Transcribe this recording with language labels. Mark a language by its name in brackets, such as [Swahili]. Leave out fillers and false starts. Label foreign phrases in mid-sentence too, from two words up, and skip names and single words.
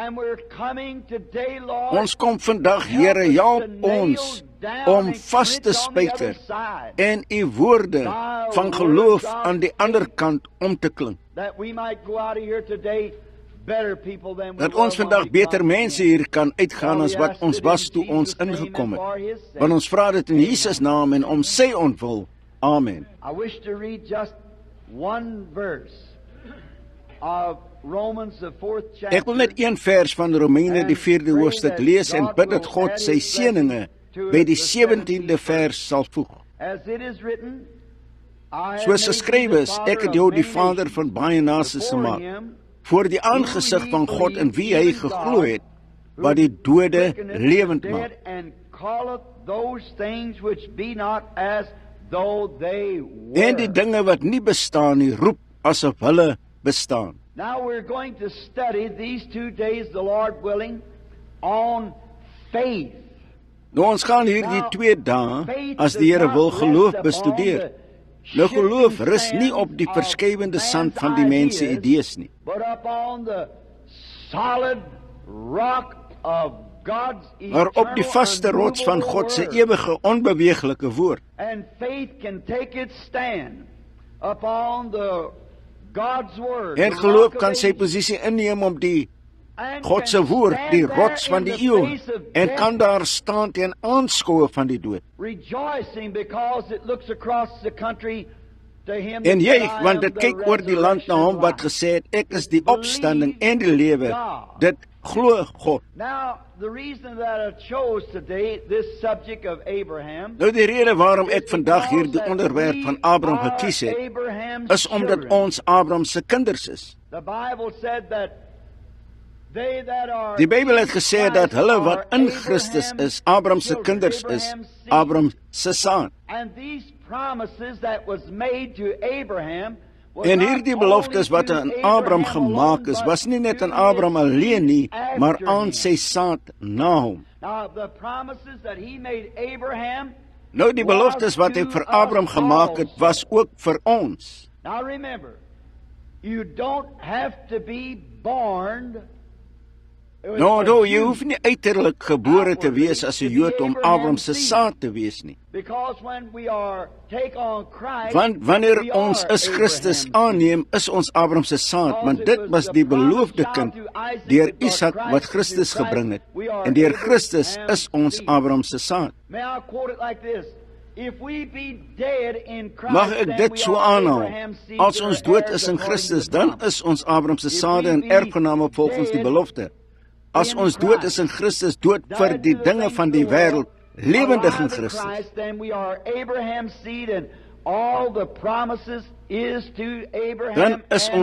[Afrikaans] Ons kom vandag, Here, help ons om vas te spyker en U woorde van geloof aan die ander kant om te klink. Dat ons vandag beter mense hier kan uitgaan as wat ons was toe ons ingekom het. Want ons vra dit in Jesus naam en om sy ontwil. Amen. [English] I wish to read just one verse of Romans, the 4th chapter. [Afrikaans] Ek wil net een vers van Romeine die 4de hoofstuk lees en bid dat God sy seëninge by die 17de vers sal voeg. [English] As it is written, I have [Afrikaans] Soos [English] made [Afrikaans] geskrywe [English] you [Afrikaans] is, [English] the [Afrikaans] ek het [English] father [Afrikaans] jou [English] of [Afrikaans] die [English] many [Afrikaans] vader [English] nations [Afrikaans] van baie nasies [English] before [Afrikaans] gemaak, [English] him, [Afrikaans] voor die aangesig van God in wie hy geglo het, wat die dode lewend maak. [English] dead and calleth those things which be not as though they were. [Afrikaans] En die dinge wat nie bestaan nie, roep asof hulle bestaan. [English] Now we're going to study these 2 days, the Lord willing, on faith. [Afrikaans] Nou ons gaan hier die 2 dae, as die Here wil, geloof bestudeer. Nou geloof rus nie op die verskywende sand van die mense idees nie, [English] but upon the solid rock of God's [Afrikaans] maar op die vaste rots van God se ewige onbeweeglike woord. [English] And faith can take its stand upon the God's word. [Afrikaans] En geloof kan sy posisie inneem op die God se woord, die rots van die eeu, en kan daar staan teen aanskoue van die dood. [English] Rejoicing because it looks across the country to him. [Afrikaans] En juig, want dit kyk oor die land na hom wat gesê het, ek is die opstanding en die lewe. Dit glo God. [English] Now, the reason that I chose today this subject of Abraham [Afrikaans] Nou die rede waarom ek vandag hier die onderwerp van Abraham gekies het, is omdat ons Abraham se kinders is. [English] The Bible said that they that are [Afrikaans] Die Bybel het gesê dat hulle wat in Christus is, Abraham se kinders is, Abraham se saad. [English] And these promises that was made to Abraham was [Afrikaans] En [English] not [Afrikaans] hierdie beloftes wat [English] only [Afrikaans] aan [English] to [Afrikaans] Abraham [English] Abraham [Afrikaans] gemaak [English] alone, [Afrikaans] is, [English] but [Afrikaans] was nie net aan [English] to [Afrikaans] Abraham [English] his [Afrikaans] alleen nie, [English] seed [Afrikaans] maar [English] after [Afrikaans] aan [English] him. [Afrikaans] sy saad na hom. [English] Now the promises that he made Abraham. [Afrikaans] Nou die beloftes wat hy vir Abraham gemaak het, was ook vir ons. [English] Now remember, you don't have to be born. [Afrikaans] Nou onthou, jy hoef nie uiterlik gebore te wees as 'n Jood om Abraham se saad te wees nie. [English] Because when we are take on Christ, [Afrikaans] Want wanneer [English] we [Afrikaans] ons [English] are [Afrikaans] is Christus [English] Abraham's [Afrikaans] aanneem, is ons Abraham se saad, want dit was die beloofde kind deur Isak wat Christus gebring het. En deur Christus is ons Abraham se saad. [English] May I quote it like this? If we be dead in Christ, [Afrikaans] Mag ek [English] then [Afrikaans] dit [English] we [Afrikaans] so [English] are [Afrikaans] aanhaal? [English] Abraham's seed, [Afrikaans] As [English] or [Afrikaans] ons dood [English] heirs [Afrikaans] is in [English] according to [Afrikaans] Christus, [English] the [Afrikaans] dan [English] promise. [Afrikaans] is ons Abraham se sade en erfgename volgens die belofte. As ons dood is in Christus, dood vir die dinge van die wêreld, lewendig in Christus. [English] Then we are Abraham's seed, and all the promises is to Abraham. [Afrikaans] Dan is [English] and